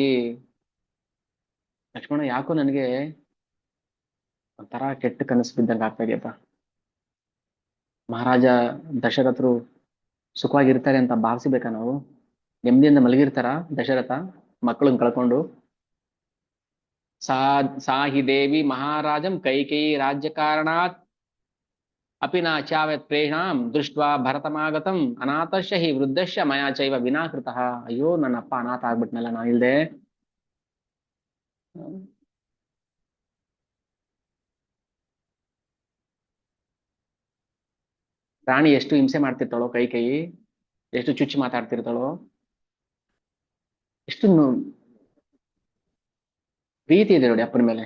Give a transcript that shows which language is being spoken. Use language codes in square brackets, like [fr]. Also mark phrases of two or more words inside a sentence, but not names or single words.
[kn] ಲಕ್ಷ್ಮಣ, ಯಾಕೋ ನನಗೆ ಒಂಥರ ಕೆಟ್ಟ ಕನಸು ಬಿದ್ದಂಗೆ ಆಗ್ತಾ ಇದೆಯಪ್ಪ. ಮಹಾರಾಜ ದಶರಥರು ಸುಖವಾಗಿರ್ತಾರೆ ಅಂತ ಭಾವಿಸ್ಬೇಕಾ ನಾವು? ನೆಮ್ಮದಿಯಿಂದ ಮಲಗಿರ್ತಾರ ದಶರಥ ಮಕ್ಕಳನ್ನ ಕಳ್ಕೊಂಡು? [sa] ಸಾಹಿ ದೇವಿ ಮಹಾರಾಜಂ ಕೈಕೇಯಿ ರಾಜ್ಯ ಕಾರಣಾತ್ ಅಪಿ ನ ಚಾವತ್ ಪ್ರೇಷಾಂ ದೃಷ್ಟ್ವಾ ಭರತಮಾಗತಂ ಅನಾಥಶ್ಯ ಹಿ ವೃದ್ಧಶ್ಯ ಮಯಾ ಚೈವ ವಿನಾಕೃತಃ. [kn] ಅಯ್ಯೋ, ನನ್ನಪ್ಪ ಅನಾಥ ಆಗ್ಬಿಟ್ನಲ್ಲ ನಾ ಇಲ್ದೆ. ರಾಣಿ ಎಷ್ಟು ಹಿಂಸೆ ಮಾಡ್ತಿರ್ತಾಳೋ ಕೈಕೇಯಿ, ಎಷ್ಟು ಚುಚ್ಚು ಮಾತಾಡ್ತಿರ್ತಾಳೋ, ಎಷ್ಟು ಪ್ರೀತಿ ಇದೆ ನೋಡಿ ಅಪ್ಪನ ಮೇಲೆ.